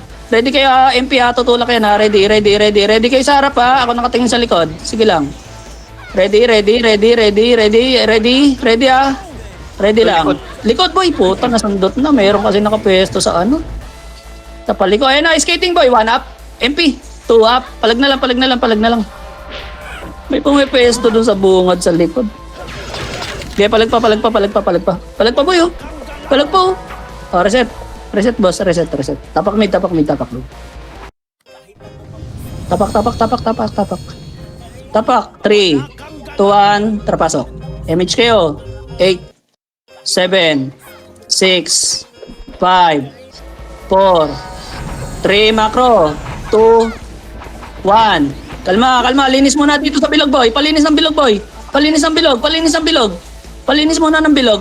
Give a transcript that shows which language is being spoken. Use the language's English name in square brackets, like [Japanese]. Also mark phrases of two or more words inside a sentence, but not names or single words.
[Filipino] Ready kayo, MP, ha. Tutulak yan, ha. Ready kayo sa harap, ha. Ako nakatingin sa likod. Sige lang. Ready, ha. Ready lang. Likod, boy. Puta, nasundot na. Meron kasi nakapesto sa ano. Tapaliko. Ayun na, skating, boy. 1 up. MP. 2 up. Palag na lang. May pumipesto doon sa bungad sa likod. Okay, palag pa. Palag pa boy, oh. Palag pa, oh. Oh, reset. Reset, boss. Reset. Tapak mid. Tapak. Tapak. 3, 2, 1, trapasok. Image kayo. 8, 7, 6, 5, 4, 3, macro. 2, 1. Kalma. Linis muna dito sa bilog, boy. Palinis ng bilog. Palinis ang bilog. Palinis muna ng bilog.